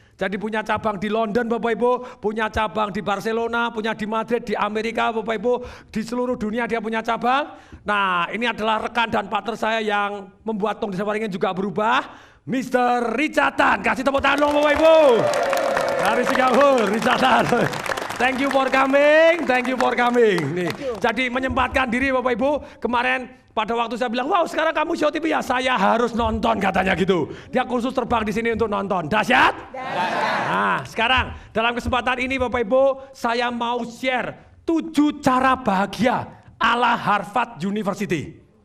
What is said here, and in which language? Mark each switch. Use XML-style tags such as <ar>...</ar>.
<id>Jadi punya cabang di London Bapak Ibu, punya cabang di Barcelona, punya di Madrid, di Amerika Bapak Ibu, di seluruh dunia dia punya cabang. Nah, ini adalah rekan dan partner saya yang membuat Tung Desem Waringin juga berubah, Mr. Richard Tan. Kasih tepuk tangan dong Bapak Ibu. Dari Singapura, Richard Tan.</id> <en>Thank you for coming, thank you for coming.</en> <id>Nih, jadi menyempatkan diri Bapak Ibu. Kemarin pada waktu saya bilang, wow sekarang kamu show TV ya, saya harus nonton katanya gitu. Dia khusus terbang di sini untuk nonton. Dahsyat? Dahsyat. Nah, sekarang dalam kesempatan ini Bapak Ibu, saya mau share 7 cara bahagia ala Harvard University.</id>